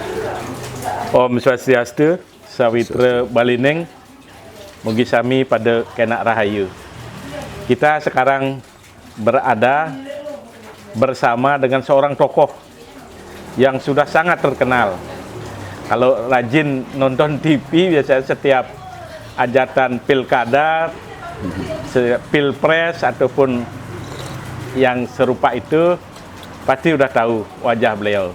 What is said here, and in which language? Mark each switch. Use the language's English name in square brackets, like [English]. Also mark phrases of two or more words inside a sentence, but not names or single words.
[Balinese] Om Swastiastu, Sawitra Balineng, Mugi Sami pada Kenak Rahayu. [Indonesian] Kita sekarang berada bersama dengan seorang tokoh yang sudah sangat terkenal. Kalau rajin nonton TV, biasanya setiap hajatan pilkada, pilpres ataupun yang serupa itu pasti udah tahu wajah beliau.